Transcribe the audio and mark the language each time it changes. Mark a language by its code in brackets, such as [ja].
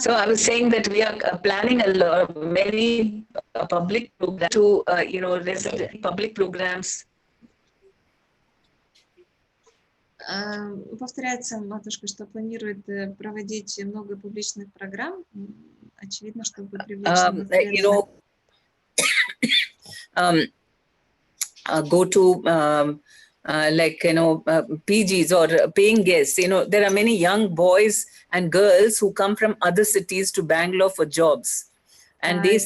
[en] So I was saying that we are planning many public programs to, resident public programs. [ru] Повторяется матушка, что планирует проводить много публичных программ. Очевидно, чтобы привлечь [en] Go to PGs or paying guests. There are many young boys and girls who come from other cities to Bangalore for jobs, and